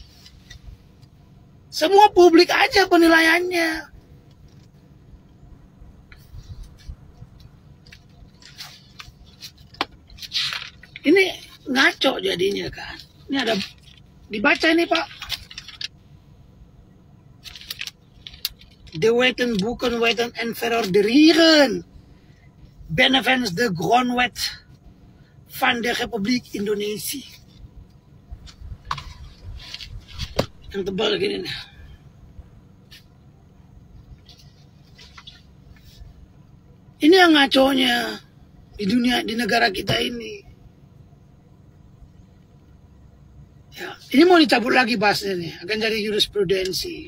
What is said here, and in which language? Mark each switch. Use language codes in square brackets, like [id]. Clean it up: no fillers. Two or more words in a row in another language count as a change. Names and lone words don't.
[id] Semua publik aja penilaiannya. Ini ngaco jadinya kan. Ini ada dibaca ini Pak. De wetten boeken wetten en verorderingen benevens de grondwet van de Republiek Indonesia. Yang tebal gini nih. Ini yang ngaconya di dunia, di negara kita ini. Ya, ini mau dicabut lagi bahasnya nih, akan jadi jurisprudensi.